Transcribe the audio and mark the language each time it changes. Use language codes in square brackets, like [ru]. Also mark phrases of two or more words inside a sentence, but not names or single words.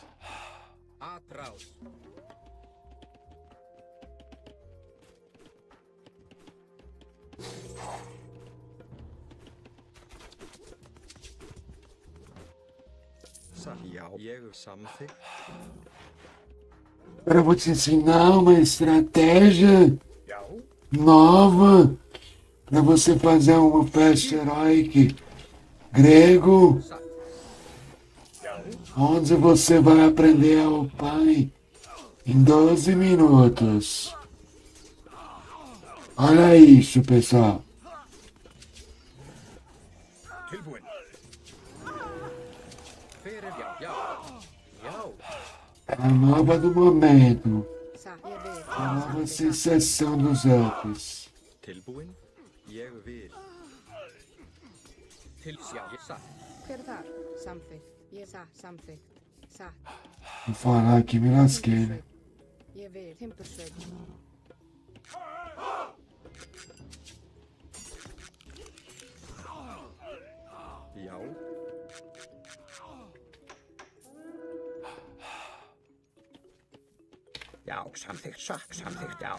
[is] Atrás. Já, ég samþykkt. [pt] Agora eu vou te ensinar uma estratégia [is] Já. [pt] nova para você fazer uma festa heróica grego, [is] Satt. Já. [pt] onde você vai aprender ao pai em 12 minutos. [is] Nei, supesa. Tilbúinn. Fyrir já. [pt] É a nova do momento. [is] Sa, ég vil. [pt] A nova sensação dos elfos. [is] Tilbúinn. Ég vil. Ég satt. Hver þar? Samþykkt. Ég samþykkt. Satt. [pt] Vou falar que me lasquei, né? [is] Ég vil. Timbursveit. Já. Já, samþykkt, samþykkt, já.